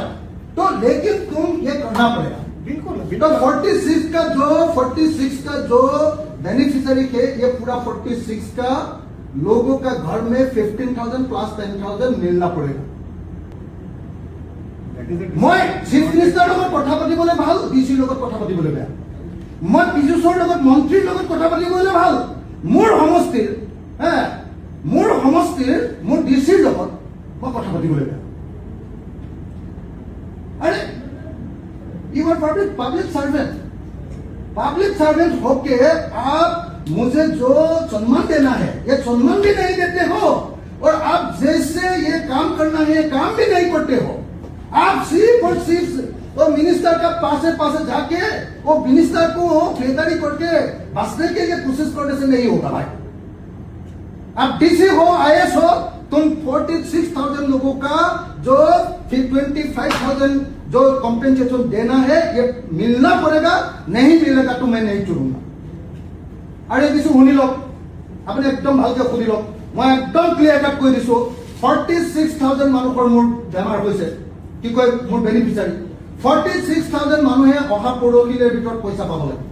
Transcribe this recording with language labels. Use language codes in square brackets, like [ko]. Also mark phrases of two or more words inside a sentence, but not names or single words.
[hi] तो लेकिन तुम ये करना पड़ेगा। बिल्कुल तो 46 का जो बेनिफिशियरी है, ये पूरा 46 का लोगों का घर में 15,000 प्लस 10,000 मिलना पड़ेगा। [as] मैं [en] chief minister [as] লগত কথা পাতিবলৈ ভাল, ডিসি লগত কথা পাতিবলৈ বেয়া। মই পীযুষৰ লগত, মন্ত্ৰীৰ লগত কথা পাতিবলৈ ভাল। মোৰ সমষ্টিৰ মোৰ ডিসিৰ লগত মই কথা পাতিবলৈ বেয়া। [hi] अरे [en] you are public servant [hi] होके आप मुझे जो सम्मान देना है, ये सम्मान भी नहीं देते हो, और आप जैसे ये काम करना है, काम भी नहीं करते हो। आप सिर्फ और सिर्फ वो मिनिस्टर का पास जाके वो मिनिस्टर को बेदारी करके बसने के लिए कोशिश करने से नहीं होगा भाई। आप डीसी हो, आईएएस हो, तुम 46,000 लोगों का जो 25,000 जो कॉम्पेंसेशन देना है, ये मिलना पड़ेगा। नहीं मिलेगा तो मैं नहीं चुनूंगा। [as] अरे दिसो শুনি লওক, আপুনি একদম ভালকে শুনি লওক। মই একদম [en] clear cut [as] কৈ দিছো, 46,000 মানুহৰ মোৰ বেমাৰ হৈছে, কি কয় মোৰ বেনিফিচিয়াৰী 46,000 মানুহে অহা পৰহিলেৰ ভিতৰত পইচা পাব লাগে।